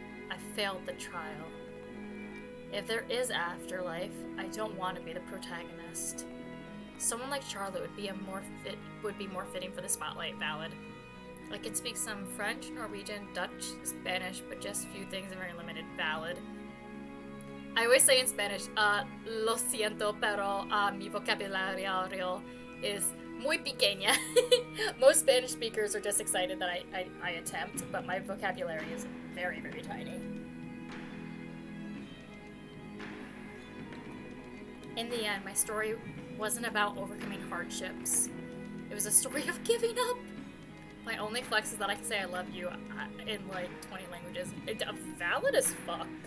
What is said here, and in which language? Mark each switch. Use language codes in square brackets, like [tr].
[en] I failed the trial. If there is afterlife, I don't want to be the protagonist. Someone like Charlotte would be more fitting for the spotlight. Valid. I can speak some French, Norwegian, Dutch, Spanish, but just few things are very limited. Valid. I always say in Spanish, [es] lo siento, pero mi vocabulario [en] is [es] muy pequeña. [en] Most Spanish speakers are just excited that I attempt, but my vocabulary is very, very tiny. In the end, my story wasn't about overcoming hardships. It was a story of giving up. My only flex is that I can say I love you in like 20 languages. Valid as fuck.